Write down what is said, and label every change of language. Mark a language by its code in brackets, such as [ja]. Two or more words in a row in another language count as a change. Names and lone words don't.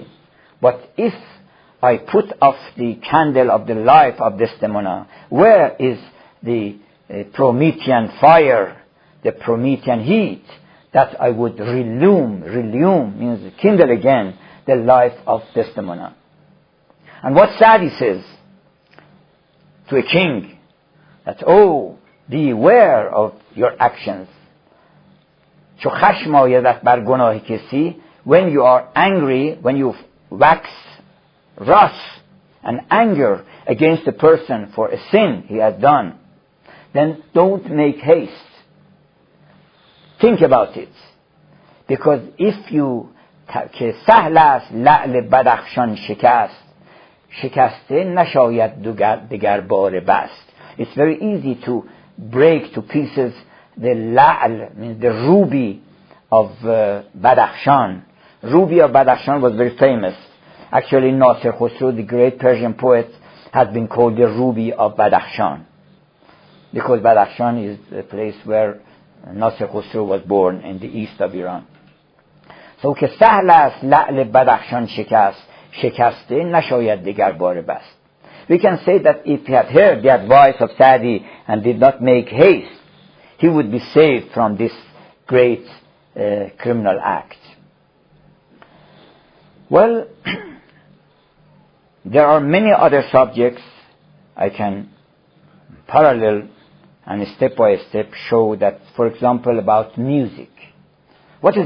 [en] But if I put off the candle of the life of Desdemona, where is the Promethean fire, the Promethean heat, that I would relume means kindle again the life of Desdemona. And what Saadi says to a king, that, oh, beware of your actions. [fa] چو خشم آیدت بر گناه کسی, [en] when you are angry, when you wax wrath and anger against a person for a sin he has done, then don't make haste. Think about it. Because if you [fa] که سهل است لعل بدخشان شکست, شکسته نشاید دگر بار بست. [en] It's very easy to break to pieces the la'al, means the ruby of Badakhshan. Ruby of Badakhshan was very famous. Actually, Nasir Khosrow, the great Persian poet, has been called the ruby of Badakhshan, because Badakhshan is the place where Nasir Khosrow was born in the east of Iran. [fa] So که سهل است لعل بدخشان شکست, شکسته نشاید دگر بار بست. [en] We can say that if he had heard the advice of Saadi and did not make haste, he would be saved from this great criminal act. Well, there are many other subjects I can parallel and step by step show that, for example, about music.